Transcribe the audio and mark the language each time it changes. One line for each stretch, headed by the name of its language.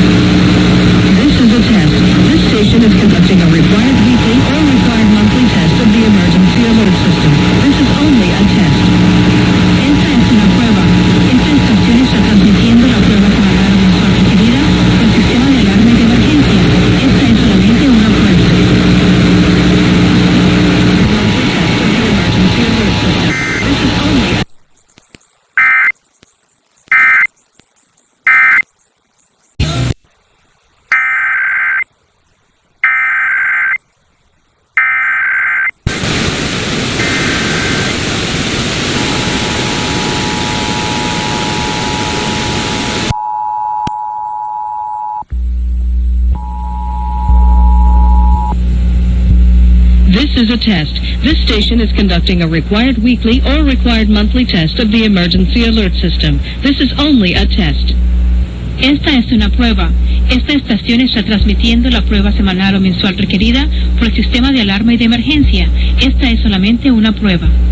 English: This is a test. This station is conducting a required weekly or required monthly test of the emergency alert system. This is only a test.
Spanish: Esta es una prueba. Esta estación está transmitiendo la prueba semanal mensual requerida por el sistema de alarma y de emergencia. Esta es solamente una prueba.
English: Monthly test of the emergency alert system. This is only a This is a test. This station is conducting a required weekly or required monthly test of the emergency alert system. This is only a test.
Spanish: Esta es una prueba. Esta estación está transmitiendo la prueba semanal o mensual requerida por el sistema de alarma y de emergencia. Esta es solamente una prueba.